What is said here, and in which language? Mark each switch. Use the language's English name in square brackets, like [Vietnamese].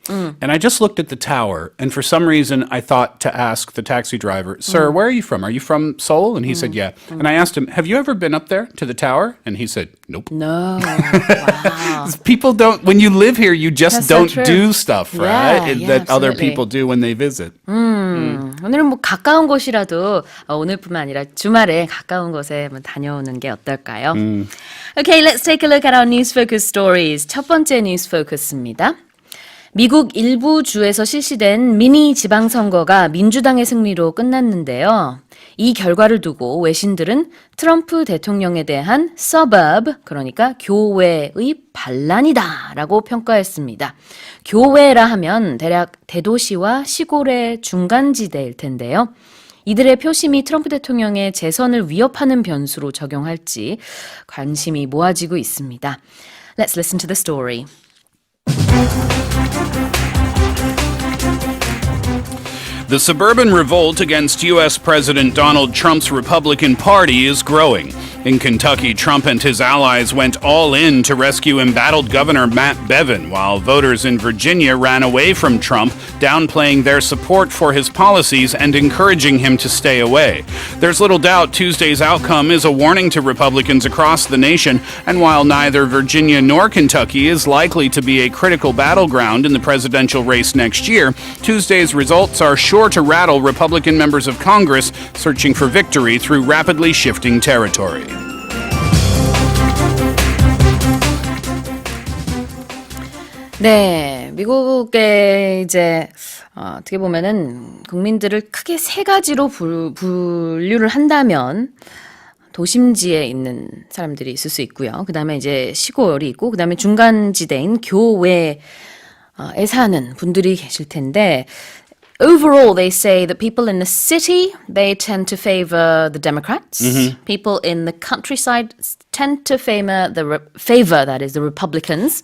[English] And I just looked at the tower, and for some reason I thought to ask the taxi driver, "Sir, where are you from? Are you from Seoul?" And he said, "Yeah." And I asked him, "Have you ever been up there to the tower?" And he said, "Nope." No. Wow. People don't, when you live here, you just That's so don't true. do stuff, right? Yeah, that other absolutely. people do when they visit. [Korean] 오늘은 뭐 가까운 곳이라도 오늘뿐만 아니라 주말에 가까운 곳에 한번 다녀오는 게 어떨까요? [English] Okay, let's take a look at our news focus stories. [Korean] 첫 번째 뉴스 포커스입니다. 미국 일부 주에서 실시된 미니 지방선거가 민주당의 승리로 끝났는데요. 이 결과를 두고 외신들은 트럼프 대통령에 대한 suburb, 그러니까 교외의 반란이다 라고 평가했습니다. 교외라 하면 대략 대도시와 시골의 중간지대일 텐데요. 이들의 표심이 트럼프 대통령의 재선을 위협하는 변수로 적용할지 관심이 모아지고 있습니다. [English] Let's listen to the story. The suburban revolt against U.S. President Donald Trump's Republican Party is growing. In Kentucky, Trump and his allies went all in to rescue embattled Governor Matt Bevin, while voters in Virginia ran away from Trump, downplaying their support for his policies and encouraging him to stay away. There's little doubt Tuesday's outcome is a warning to Republicans across the nation, and while neither Virginia nor Kentucky is likely to be a critical battleground in the presidential race next year, Tuesday's results are sure to rattle Republican members of Congress searching for victory through rapidly shifting territory. [Korean] 네, 미국의 이제 어떻게 보면은 국민들을 크게 3가지로 분류를 한다면 도심지에 있는 사람들이 있을 수 있고요. 그다음에 이제 시골이 있고 그다음에 중간지대인 교외에 사는 분들이 계실 텐데 [English] overall, they say that people in the city, they tend to favor the Democrats. People in the countryside tend to favor the Republicans.